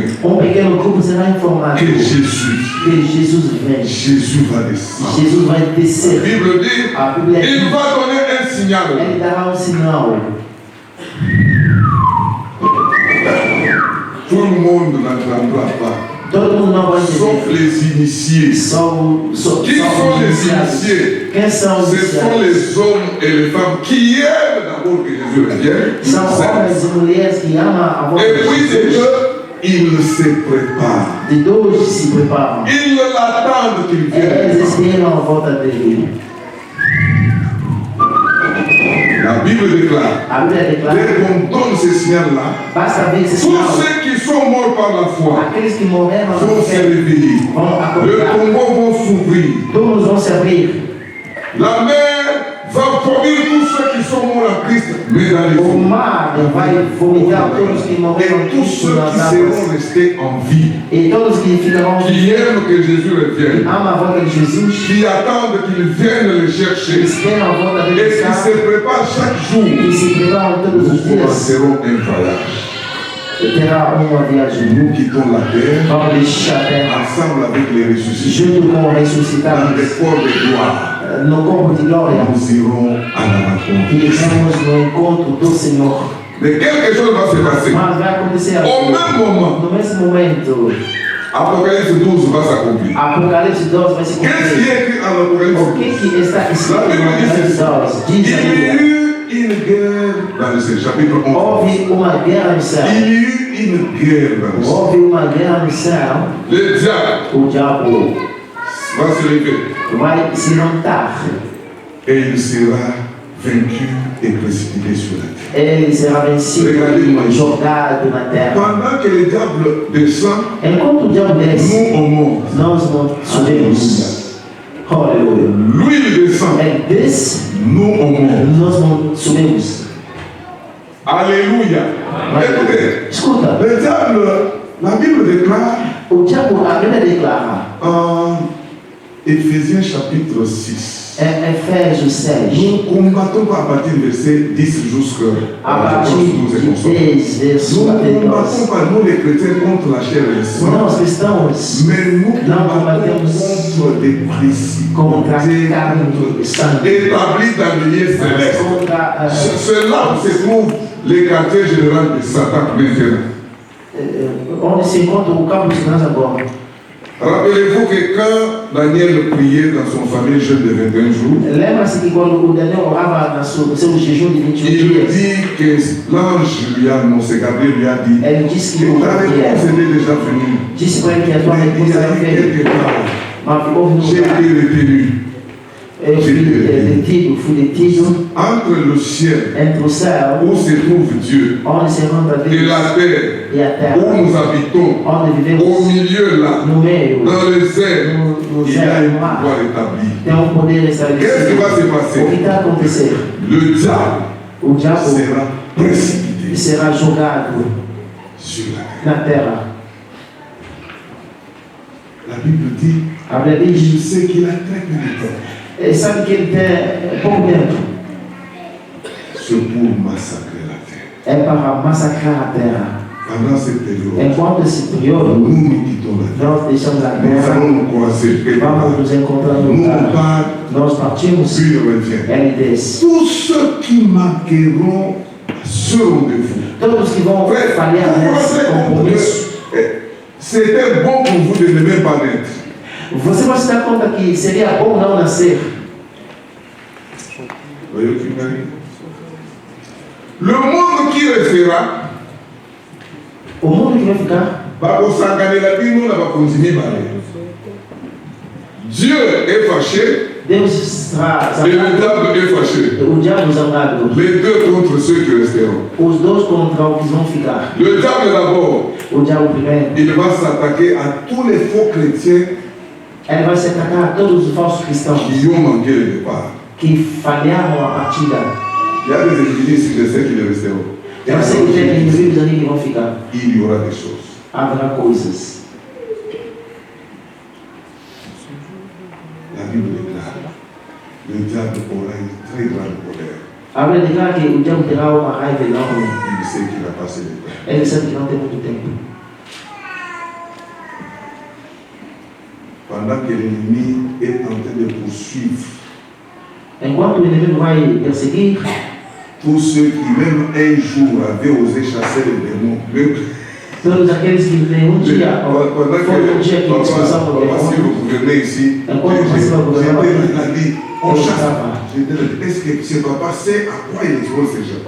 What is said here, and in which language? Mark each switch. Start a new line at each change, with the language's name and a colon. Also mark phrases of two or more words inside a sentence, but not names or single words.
Portuguese: Pequeno grupo será informado
French: que Jésus
Portuguese: que Jesus vem.
French: Jésus va descendre.
Portuguese: Jesus vai
French: La
Portuguese: descer.
French: Bible dit,
Portuguese: A Bíblia
French: il
Portuguese: diz,
French: va donner un signal.
Portuguese: ele dará sinal.
French: Tout le monde n'entendra pas,
Portuguese: Todo mundo não vai
French: sauf
Portuguese: entender.
French: les initiés. Qui sont Qui sont les initiés?
Portuguese: Quem são os
French: Ce sont
Portuguese: iniciados?
French: les hommes et les femmes qui aiment d'abord que Jésus revienne.
Portuguese: São homens e mulheres que amam a voz
French: Et
Portuguese: de
French: puis de
Portuguese: Jesus.
French: deux, ils se préparent.
Portuguese: De dois se preparam.
French: Ils l'attendent qu'il
Portuguese: Eles
French: vienne.
Portuguese: esperam a volta dele.
French: La Bible déclare,
Portuguese: A Bíblia declara,
French: dès qu'on donne ce signal-là,
Portuguese: basta ver esse
French: tous
Portuguese: sinal.
French: ceux qui sont morts par la foi
Portuguese: Aqueles que morreram
French: vont
Portuguese: na
French: se
Portuguese: fé
French: réveiller.
Portuguese: vão
French: Le
Portuguese: acordar.
French: tombeau vont s'ouvrir.
Portuguese: Todos vão se abrir.
French: La mer va vomir tous ceux qui sont morts en Christ, mais dans les
Portuguese: O
French: eaux.
Portuguese: mar vai vomitar todos que morreram
French: Et tous
Portuguese: Cristo
French: ceux
Portuguese: nas
French: qui
Portuguese: águas.
French: seront restés en vie,
Portuguese: E todos que ficarão
French: qui aiment que Jésus revienne,
Portuguese: amam a volta de Jesus,
French: qui attendent qu'il vienne les chercher,
Portuguese: que esperam a volta
French: et
Portuguese: dele
French: qui se préparent chaque jour,
Portuguese: que se preparam todos
French: nous
Portuguese: os dias,
French: commencerons un voyage.
Portuguese: terá uma viagem.
French: Nous quittons la terre
Portuguese: Vamos deixar a terra
French: ensemble avec les ressuscités
Portuguese: junto com o
French: dans
Portuguese: ressuscitado
French: des corps de gloire.
Portuguese: no corpo de glória.
French: Nous irons à la rencontre.
Portuguese: E iremos no encontro do Senhor.
French: Mais quelque chose va se passer.
Portuguese: Mas vai acontecer
French: Au
Portuguese: algo.
French: même moment,
Portuguese: No mesmo momento,
French: Apocalypse 12 va s'accomplir.
Portuguese: Apocalipse 12 vai se
French: Qu'est-ce qui
Portuguese: cumprir.
French: est écrit en
Portuguese: O
French: Apocalypse 12?
Portuguese: que está escrito no Apocalipse 12?
French: Il
Portuguese: Diz
French: y a
Portuguese: aí,
French: eu une guerre dans le ciel, chapitre 11.
Portuguese: houve uma guerra no céu.
French: Il y a eu une guerre dans le ciel.
Portuguese: Houve uma guerra no céu.
French: Le diable
Portuguese: O diabo
French: va se lever
Portuguese: vai se levantar.
French: et il sera vaincu et précipité sur la terre.
Portuguese: Ele será vencido e jogado na terra.
French: Pendant que le diable descend,
Portuguese: Enquanto o diabo desce,
French: nous on monte.
Portuguese: nós subimos. Aleluia.
French: Lui il descend,
Portuguese: Ele desce,
French: nous on monte.
Portuguese: nós subimos.
French: Alléluia. Écoutez,
Portuguese: Escuta,
French: le diable, la Bible déclare
Portuguese: o diabo, a Bíblia declara,
French: en Éphésiens chapitre 6.
Portuguese: Efésios 6,
French: Nous ne combattons pas à partir du verset 10 jusqu'à
Portuguese: a partir de 10, verso
French: Nous
Portuguese: até
French: ne combattons
Portuguese: 12.
French: pas, nous les chrétiens, contre la chair et le sang.
Portuguese: Nós cristãos,
French: Mais nous
Portuguese: Não
French: combattons
Portuguese: combatemos
French: contre des principes
Portuguese: contra a carne e sangue,
French: établis dans le lieu céleste.
Portuguese: contra
French: C'est là où se trouve les quartiers généraux de Satan maintenant.
Portuguese: onde se encontra o campo de segurança agora.
French: Rappelez-vous que quand Daniel priait dans son famille jeûne de 21 jours,
Portuguese: Lembra-se que quando o Daniel orava no seu jejum de 21
French: il
Portuguese: dias,
French: dit que l'ange lui a annoncé, Gabriel lui a dit,
Portuguese: ele disse que
French: que ta réponse était déjà venue.
Portuguese: disse para ele que a tua
French: Il
Portuguese: resposta
French: y a
Portuguese: era
French: eu
Portuguese: feita.
French: quelque part,
Portuguese: Mas houve
French: j'ai
Portuguese: um lugar,
French: été retenu
Portuguese: eu fui detido
French: entre le ciel
Portuguese: entre o céu,
French: où se trouve Dieu
Portuguese: onde se encontra
French: et
Portuguese: Deus,
French: la terre
Portuguese: e a terra,
French: où nous habitons,
Portuguese: onde
French: au
Portuguese: vivemos
French: milieu là,
Portuguese: no meio,
French: dans les airs,
Portuguese: no
French: il y a
Portuguese: céu,
French: un
Portuguese: no mar,
French: pouvoir établi.
Portuguese: tem poder
French: Qu'est-ce qui
Portuguese: estabelecido.
French: va se
Portuguese: O que
French: passer?
Portuguese: está a acontecer?
French: Le diable
Portuguese: O diabo
French: sera précipité
Portuguese: será jogado
French: sur la terre.
Portuguese: na terra.
French: La Bible dit,
Portuguese: A Bíblia
French: je
Portuguese: diz,
French: sais qu'il a très peu de temps.
Portuguese: sabe que ele tem pouco tempo.
French: C'est pour massacrer la terre.
Portuguese: É para massacrar a terra.
French: Pendant cette période,
Portuguese: Enquanto esse período,
French: nous quittons la terre.
Portuguese: nós deixamos a
French: Nous
Portuguese: terra,
French: allons nous croiser quelque part.
Portuguese: vamos nos encontrar no
French: Nous on
Portuguese: lugar.
French: part,
Portuguese: Nós partimos,
French: puis il revient.
Portuguese: ele desce.
French: Tous ceux qui manqueront seront de vous.
Portuguese: Todos que vão
French: Frère,
Portuguese: falhar
French: vous
Portuguese: nesse
French: pensez
Portuguese: compromisso,
French: que c'était bon pour vous de ne même pas naître.
Portuguese: você vai se dar conta que seria bom não nascer.
French: Voyez ce qui m'arrive? Le monde qui restera,
Portuguese: O mundo que vai ficar,
French: va s'engager la vie, nous on va continuer à aller. Dieu est fâché
Portuguese: Deus está
French: et le
Portuguese: zangado,
French: diable est fâché.
Portuguese: o diabo zangado,
French: Les deux contre ceux qui resteront.
Portuguese: os dois contra os que vão ficar.
French: Le diable d'abord,
Portuguese: O diabo primeiro,
French: il va s'attaquer à tous les faux chrétiens
Portuguese: ele vai se atacar a todos os falsos cristãos
French: qui ont manqué le départ.
Portuguese: que falharam a partida.
French: Il y a des individus ici, je sais qu'ils resteront. Et
Portuguese: Eu sei que tem indivíduos ali que vão ficar.
French: il y aura des choses.
Portuguese: Haverá coisas.
French: La Bible déclare, le diable aura une très grande colère.
Portuguese: A Bíblia declara que o diabo terá uma raiva enorme.
French: Il sait qu'il a passé le temps.
Portuguese: Ele sabe que não tem muito tempo.
French: Pendant que l'ennemi est en train de poursuivre
Portuguese: Enquanto o inimigo vai perseguir,
French: tous ceux qui même un jour avaient osé chasser les démons, même
Portuguese: todos aqueles que nenhum dia,
French: pendant
Portuguese: foi um dia que
French: que
Portuguese: expulsamos o
French: papa, si
Portuguese: demônio,
French: vous gouvernez ici,
Portuguese: Enquanto você vai governar,
French: on
Portuguese: eu
French: chasse.
Portuguese: estava.
French: Est-ce que ce papa sait à quoi il expose ces gens?